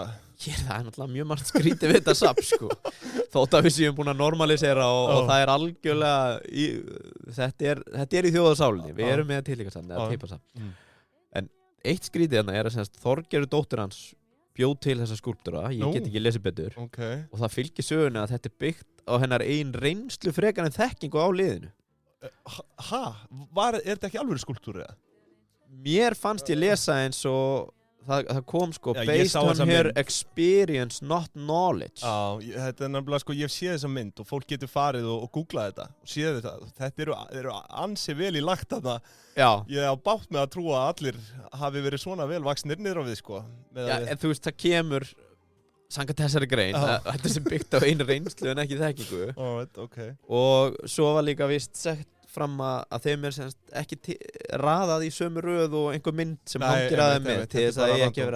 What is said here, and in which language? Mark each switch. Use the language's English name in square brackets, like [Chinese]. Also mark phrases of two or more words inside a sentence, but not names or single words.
[Icelandic] það er náttúrulega mjög margt skrítið við þetta safn sko þótt að við séum búin að normalisera og það er algjörlega þetta er í þjóðarsálinni við erum með titlingasafn eða teipasafn en eitt skrítið hérna er að Þorgerður dóttir hans bjóð til þessa skúlptúra ég get ekki lesið betur og það fylgir sögunni að þetta er byggt á hennar ein reynslu frekar en þekkingu á liðinu er þetta ekki alveg skúlptúr eða? Mér fannst ég lesa eins og það kom sko [English] based on her experience not knowledge [Icelandic] þetta er nefnilega sko ég sé þessa mynd og fólk getur farið og googlað þetta og séð þetta eru ansi vel í lagt þarna ég á bátt með að trúa að allir hafi verið svona vel vaxnir niður á við sko en þú veist það kemur samkvæmt þessari grein þetta sem byggt á einu reynslu en ekki þekkingu og svo var líka vist sagt fram að þeim er ekki raðað í sömu röð og einhver mynd sem hangir að þeim með til þess að ég ekki vera